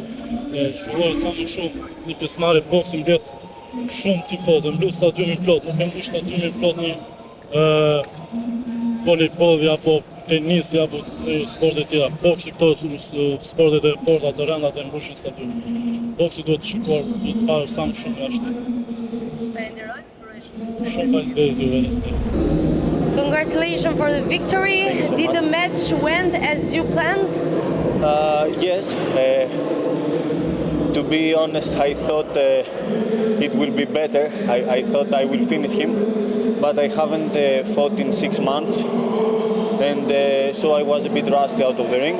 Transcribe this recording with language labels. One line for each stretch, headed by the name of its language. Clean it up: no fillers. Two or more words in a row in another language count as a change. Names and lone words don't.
Albanian: Zhvillohet sa më shumë një pjesëmarrje boksi mbledh shumë tifozë, mbledh stadiumin plot, nuk e mbush stadiumin plot një volejbolli apo tenisi apo sportet tjera. Boksi këto sportet e forta të rënda të mbushin stadium. Boksi duhet të shikuar, duhet të parë sa më shumë nga shteti. Shumë faleminderit juve.
English: Congratulations for the victory. Did the match went as you planned? Yes. To be honest, I thought it will be better. I thought I will finish him, but I haven't fought in 6 months, and so I was a bit rusty out of the ring.